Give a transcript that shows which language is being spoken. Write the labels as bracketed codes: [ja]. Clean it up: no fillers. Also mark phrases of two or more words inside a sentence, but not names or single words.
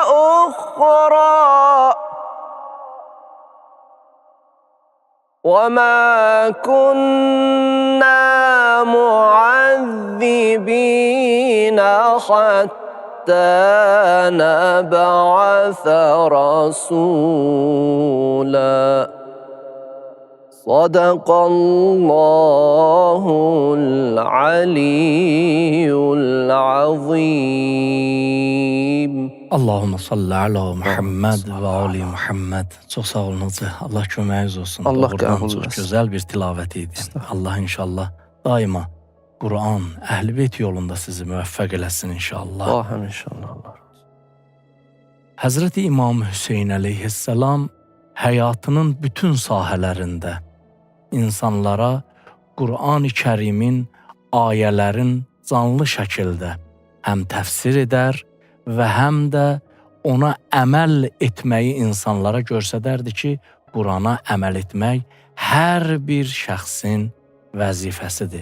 [ar] أخرى وما كنا معذبين حتى نبعث رسولا صدق الله العلي العظيم. اللهم صل على محمد وآل محمد. [az] Çox sağ olun hacı. Allah köməyiniz olsun. Allah Doğrudan qəbul çox etsin. gözəl bir tilavət idi. Allah inşallah daima Quran, Əhl-i-Beyt yolunda sizi müvəffəq eləsin inşallah. Allahım inşallah. Həzrəti İmam Hüseyin əleyhissalam həyatının bütün sahələrində insanlara Quran-ı Kərimin ayələrin canlı şəkildə həm təfsir edər və həm də ona əməl etməyi insanlara göstərərdi ki, Qurana əməl etmək hər bir şəxsin vəzifəsidir.